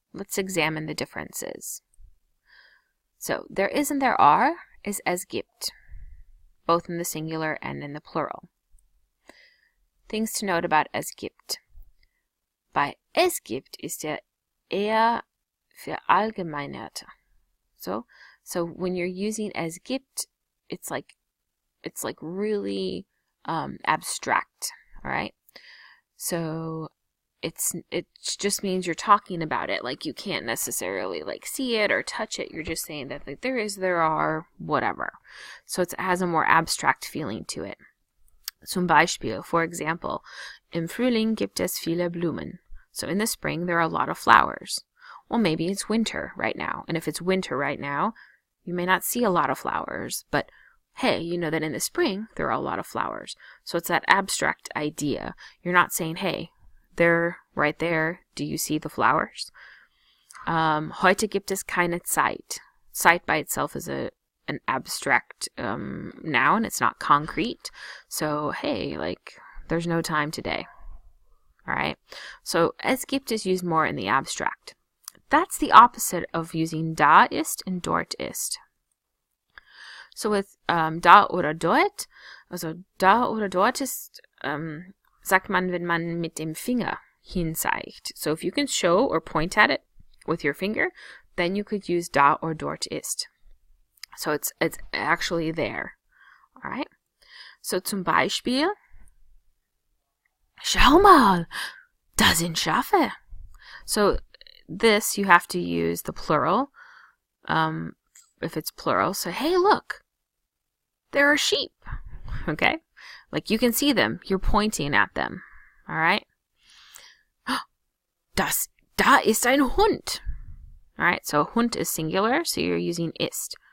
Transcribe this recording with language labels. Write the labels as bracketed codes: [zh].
[en] Let's examine the differences. So, there is and there are is es gibt, both in the singular and in the plural. Things to note about es gibt. [de] Bei es gibt ist eher verallgemeinert. [en] So when you're using es gibt, it's like really abstract, all right? So it just means you're talking about it, like you can't necessarily like see it or touch it. You're just saying that like, there is, there are, whatever. So it has a more abstract feeling to it. [de] Zum Beispiel, [en] for example, [de] im Frühling gibt es viele Blumen. [en] So in the spring, there are a lot of flowers. Well, maybe it's winter right now. And if it's winter right now, you may not see a lot of flowers. But hey, you know that in the spring, there are a lot of flowers. So it's that abstract idea. You're not saying, hey, they're right there. Do you see the flowers? [de] Heute gibt es keine Zeit. [en] Zeit by itself is an abstract noun. It's not concrete. So, hey, like, there's no time today. All right? So, es gibt is used more in the abstract. That's the opposite of using da ist and dort ist. So with [de] da oder dort, also da oder dort ist, sagt man, wenn man mit dem Finger hinzeigt. [en] So if you can show or point at it with your finger, then you could use da or dort ist. So it's actually there. All right? [de] So zum Beispiel, schau mal, da sind Schafe. [en] So this, you have to use the plural, if it's plural. So, hey, look, there are sheep, okay? Like, you can see them. You're pointing at them, all right? [de] Da ist ein Hund. [en] All right, so Hund is singular, so you're using ist.